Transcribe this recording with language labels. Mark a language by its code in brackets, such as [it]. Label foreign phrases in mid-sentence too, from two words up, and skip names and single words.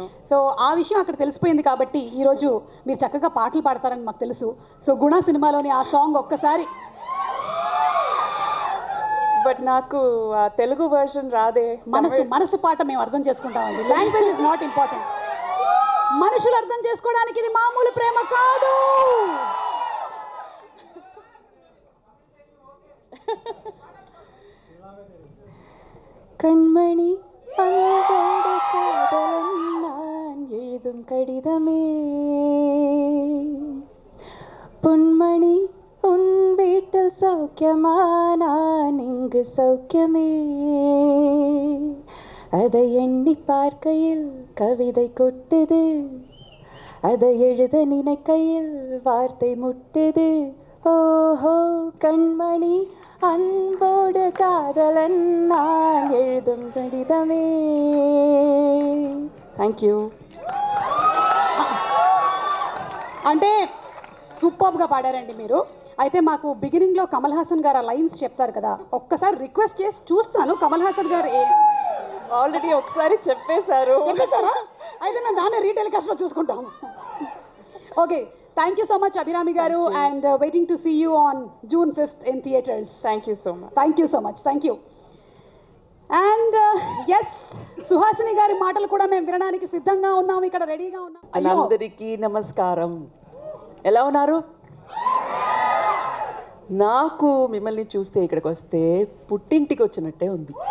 [te] సో ఆ విషయం అక్కడ తెలిసిపోయింది కాబట్టి ఈరోజు మీరు చక్కగా పాటలు పాడతారని మాకు తెలుసు. సో గుణ సినిమాలోని ఆ సాంగ్ ఒక్కసారి. బట్ నాకు ఆ తెలుగు వర్షన్ రాదే. మనసు పాట మేము అర్థం చేసుకుంటామండి. [en] language is not important. [te] మనుషులు అర్థం చేసుకోవడానికి ఇది మామూలు ప్రేమ కాదు. [ta] கண்மணி அன்போடு காதலன் நான் எழுதும் கடிதமே, பொன்மணி உன் வீட்டில் சௌக்கியமா, நான் இங்கு சௌக்கியமே. அதை எண்ணி பார்க்கையில் கவிதை கொட்டுது, அதை எழுத நினைக்கையில் வார்த்தை முட்டுது. ஓஹோ கண்மணி அன்போடு காதலன் நான் எழுதும் கடிதமே. [en] Thank you. [te] అంటే సూపర్గా పాడారండి మీరు. అయితే మాకు బిగినింగ్లో కమల్ హాసన్ గారు ఆ లైన్స్ చెప్తారు కదా, ఒక్కసారి రిక్వెస్ట్ చేసి చూస్తాను. కమల్ హాసన్ గారు ఆల్రెడీ ఒకసారి చెప్పేశారు. అయితే మేము దాన్ని రీటెలికాస్ట్లో చూసుకుంటాము. [en] Okay, thank you so much అభిరామి గారు, And waiting to see you on June 5th in theatres. Thank you so much. Thank you so much. Thank you. and yes, [te] సుహాసిని గారి మాటలు కూడా మేము వినడానికి సిద్ధంగా ఉన్నాము, ఇక్కడ రెడీగా ఉన్నాం. అందరికీ నమస్కారం. ఎలా ఉన్నారు? నాకు మిమ్మల్ని చూస్తే ఇక్కడికి వస్తే పుట్టింటికి వచ్చినట్టే ఉంది.